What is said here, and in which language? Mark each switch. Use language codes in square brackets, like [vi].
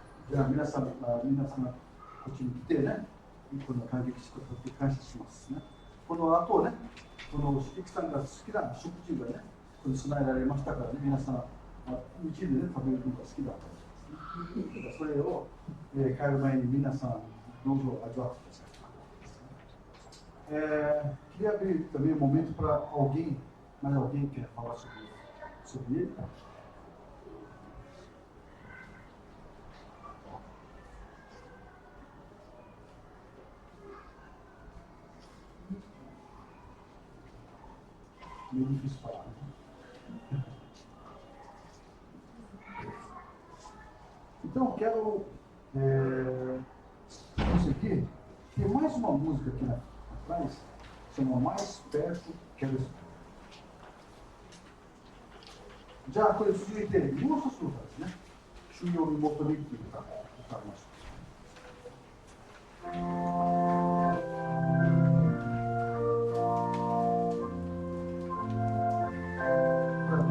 [ja] じゃあ皆様こっちに来てね、この感激してくださって感謝しますね。この後ね、このシキさんが好きな食事がね、ここに備えられましたからね、皆さん、うちでね、食べるのが好きだったんですね。それを、帰る前に皆さん、どうぞ味わってください。 [pt] Queria abrir também um momento para alguém, mais alguém quer falar sobre ele? Meio difícil falar, né? Então, eu quero conseguir. Tem mais uma música aqui atrás, chama Mais Perto Quero Estar. [ja] じゃあ、これ続いて、もう一つの歌ですね。主よ見求めるという歌を歌いましょう。